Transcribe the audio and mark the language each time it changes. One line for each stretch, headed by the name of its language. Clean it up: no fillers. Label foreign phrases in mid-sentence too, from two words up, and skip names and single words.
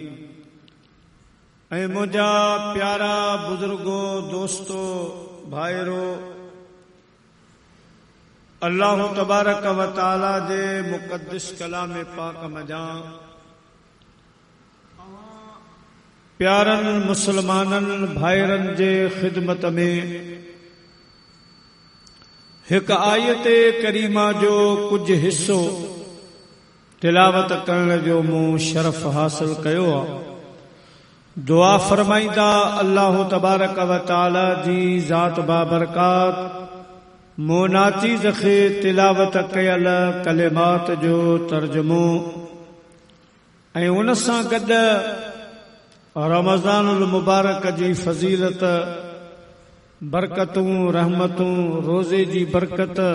Sindhi: ऐं मुंहिंजा प्यारा बुजुर्गो दोस्तो भाइरो
Arabic: الله تبارك وتعالى
Sindhi: जे मुक़द्दस कलाम पाक मजां प्यारनि मुसलमाननि भाइरनि जे ख़िदमत में हिक आयत करीमा जो कुछ हिस्सो तिलावत करण जो मूं शरफ हासिल कयो आहे। दुआ फरमाईंदा
Arabic: الله تبارك وتعالى
Sindhi: जी ज़ात बाबरकात मोनाचीज़ खे तिलावत कयल कलिमात जो तर्जुमो ऐं उन सां गॾु
Arabic: رمضان المبارك
Sindhi: जी फज़ीलत, बरकतूं, रहमतूं, रोज़े जी बरकत।